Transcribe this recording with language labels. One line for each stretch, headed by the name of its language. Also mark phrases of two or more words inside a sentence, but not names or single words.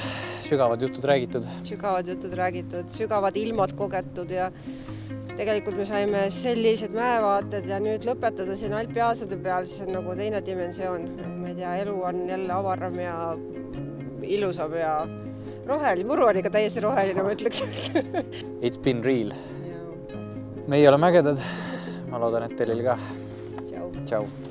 Estonian: Sügavad jutud räägitud. Sügavad ilmad kogetud ja tegelikult me saime sellised mäevaated ja nüüd lõpetada siin alpiaasade peal, siis on nagu teine dimensioon. Ma ei tea, elu on jälle avaram ja ilusam ja roheline. Muru on ikka täiesti roheline, ma ütleks.
English: It's been real.
Estonian: Meie oleme ägedad. Ma loodan, et teil ka. Ciao. Ciao.